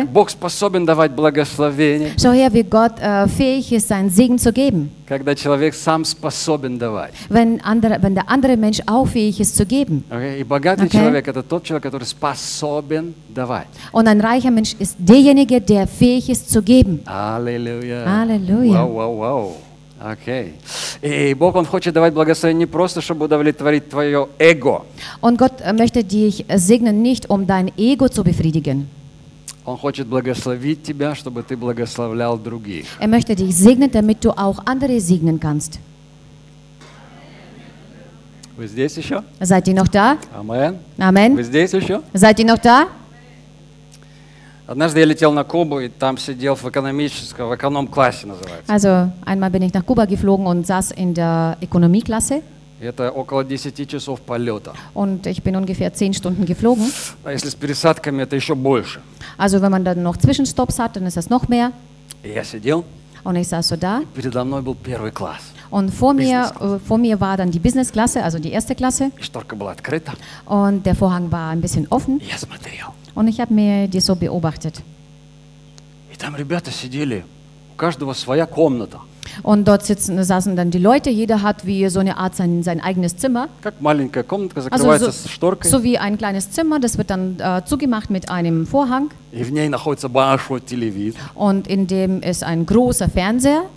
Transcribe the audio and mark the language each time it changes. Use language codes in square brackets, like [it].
[ru] Как Бог способен давать благословение. [de] So here, wie Gott, fähig ist, seinen Segen zu geben. [ru] Когда человек сам способен давать. [de] Wenn der andere Mensch auch fähig ist zu geben. [ru] Okay, и богатый okay. человек это тот человек, который способен давать. [de] Und ein reicher Mensch ist derjenige, der fähig ist zu geben. Halleluja. Halleluja. Wow. Okay. [ru] И Бог он хочет давать благословение не просто чтобы удовлетворить твое эго. [de] Und Gott möchte dich segnen nicht um dein Ego zu befriedigen. [ru] Он хочет благословить тебя, чтобы ты благословлял других. [de] Er möchte dich segnen, damit du auch andere segnen kannst. [ru] Вы здесь еще? [de] Seid ihr noch da? Amen. Amen. [ru] Вы здесь еще? [de] Seid ihr noch da? [ru] Однажды я летел на Кубу и там сидел в эконом-классе называется. [de] Also einmal bin ich nach Kuba geflogen und saß in der Ökonomieklasse. [ru] Это около 10 часов полета. [de] Und ich bin ungefähr 10 Stunden geflogen. [ru] А если с пересадками, это еще больше. [de] Also wenn man dann noch Zwischenstopps hat, dann ist das noch mehr. [ru] И я сидел. [de] Und ich saß so da. [ru] И передо мной был первый класс. [de] Und vor mir war dann die Business-Klasse, also die erste Klasse. [ru] И шторка была открыта. [de] Und der Vorhang war ein bisschen offen. [ru] Я смотрел. [de] Und ich habe mir die so beobachtet. [ru] И там ребята сидели, у каждого своя комната. [de] Und dort saßen dann die Leute, jeder hat wie so eine Art sein eigenes Zimmer. [ru] Как маленькая комната, закрывается also, шторкой. [de] So wie ein kleines Zimmer, das wird dann zugemacht mit einem Vorhang. [ru] И в ней находится большой телевизор. [de] Und in dem ist ein großer Fernseher.